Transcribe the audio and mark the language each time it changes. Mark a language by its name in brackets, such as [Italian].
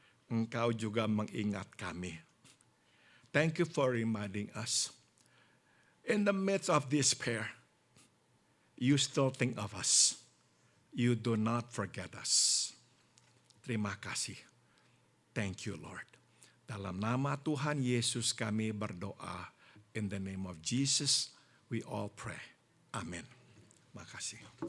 [Indonesian] Engkau juga mengingat kami. [English] Thank you for reminding us. In the midst of despair, you still think of us. You do not forget us. [Indonesian] Terima kasih. [English] Thank you, Lord. [Indonesian] Dalam nama Tuhan Yesus kami berdoa. [English] In the name of Jesus, we all pray. [Indonesian] Amin. Makasih.